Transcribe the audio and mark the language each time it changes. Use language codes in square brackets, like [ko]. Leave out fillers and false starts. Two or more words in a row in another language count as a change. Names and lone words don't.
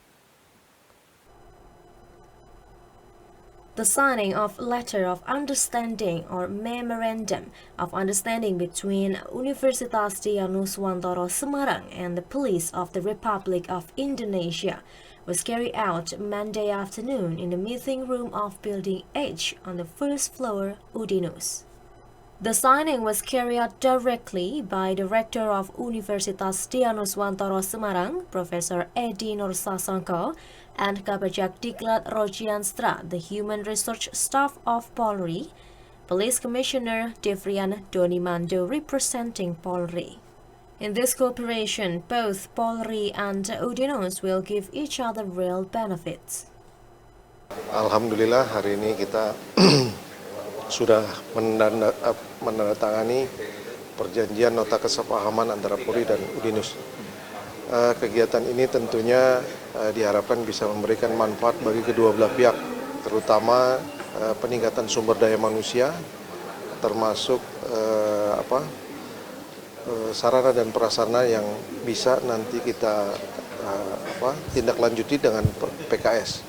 [en] The signing of Letter of Understanding or Memorandum of Understanding between Universitas Dianuswantoro Semarang and the Police of the Republic of Indonesia was carried out Monday afternoon in the meeting room of Building H on the first floor, Udinus. The signing was carried out directly by Director of Universitas Dianuswantoro Semarang, Professor Edi Nursasongko, and Kapajak Diklat Rojianstra, the Human Resource Staff of Polri, Police Commissioner Devrian Donimando representing Polri. In this cooperation, both Polri and Udinus will give each other real benefits. [id] Alhamdulillah hari ini kita sudah menandatangani perjanjian nota kesepahaman antara Polri dan Udinus. Kegiatan ini tentunya diharapkan bisa memberikan manfaat bagi kedua belah pihak, terutama peningkatan sumber daya manusia, termasuk sarana dan prasarana yang bisa nanti kita tindak lanjuti dengan PKS.